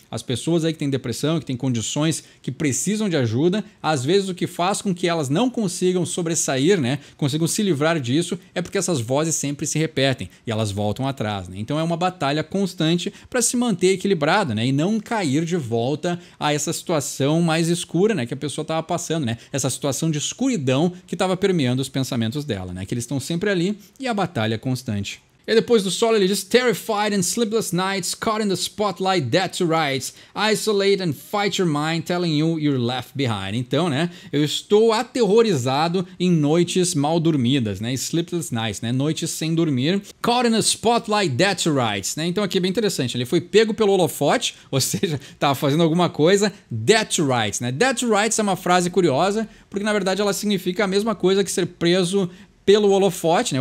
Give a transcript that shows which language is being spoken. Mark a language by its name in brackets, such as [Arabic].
[Portuguese] As pessoas aí que têm depressão, que têm condições que precisam de ajuda, às vezes o que faz com que elas não consigam sobressair, né, consigam se livrar disso, é porque essas vozes sempre se repetem e elas voltam atrás, né? Então é uma batalha constante para se manter equilibrado, né, e não cair de volta a essa situação mais escura, né, que a pessoa estava passando, né? Essa situação de escuridão que estava permeando os pensamentos dela, né? Que eles estão sempre ali e a batalha é constante. E depois do solo ele diz: [English] Terrified and sleepless nights, caught in the spotlight, dead to rights, isolate and fight your mind, telling you you're left behind. [Portuguese] Então, né, eu estou aterrorizado em noites mal dormidas, né, [English] sleepless nights, [Portuguese] né, noites sem dormir, [English] caught in the spotlight, dead to rights, [Portuguese] né. Então aqui é bem interessante, ele foi pego pelo holofote, ou seja, estava fazendo alguma coisa, [English] dead to rights, [Portuguese] né. [English] Dead to rights [Portuguese] é uma frase curiosa, porque na verdade ela significa a mesma coisa que ser preso pelo holofote, né?